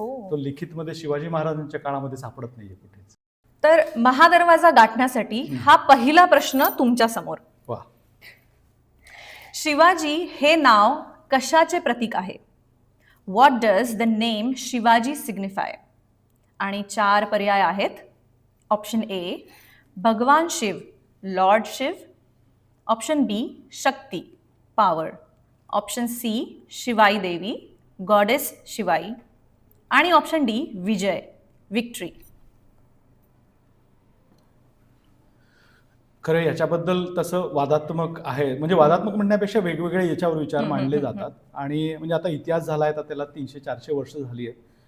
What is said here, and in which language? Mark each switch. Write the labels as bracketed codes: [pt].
[mr] तो लिखितमध्ये शिवाजी महाराजांच्या काळामध्ये सापडत नाहीये कुठेच. तर महादरवाजा गाठण्यासाठी हा पहिला प्रश्न तुमच्या समोर. वा, शिवाजी हे नाव कशाचे प्रतीक आहे? [en] What does the name Shivaji signify? [mr] आणि 4 पर्याय आहेत. ऑप्शन ए भगवान शिव, लॉर्ड शिव. ऑप्शन बी शक्ती, पॉवर. ऑप्शन सी शिवाई देवी, गॉडेस शिवाई. आणि ऑप्शन डी विजय, विक्ट्री. खरं याच्याबद्दल तसं वादात्मक आहे, म्हणजे वादात्मक म्हणण्यापेक्षा वेगवेगळे याच्यावर विचार मांडले जातात. आणि म्हणजे आता इतिहास झाला आहे तर त्याला 300-400 वर्ष झाली आहेत.